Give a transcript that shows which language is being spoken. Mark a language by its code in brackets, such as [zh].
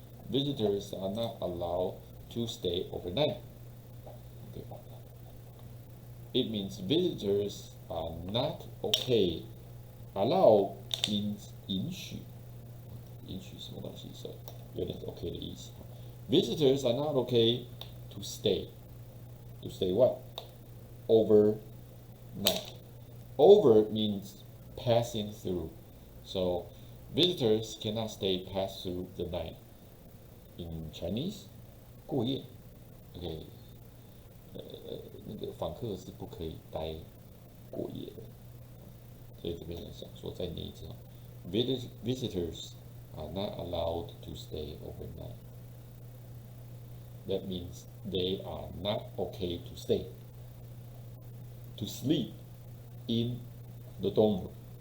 [en] Visitors are not allowed to stay overnight. Okay. it means visitors are not okay. Allow means [zh] 允许，允许什么东西，所以有点 OK 的意思。 [en] Visitors are not okay to stay. To stay what? Overnight. Over means passing through. So visitors cannot stay pass through the night. In Chinese, [zh] 过夜。 OK， 那个访客是不可以待过夜的。所以这边想说再念一次啊 ， [en] Visitors are not allowed to stay overnight. That means they are not okay to stay, to sleep in the dorm room.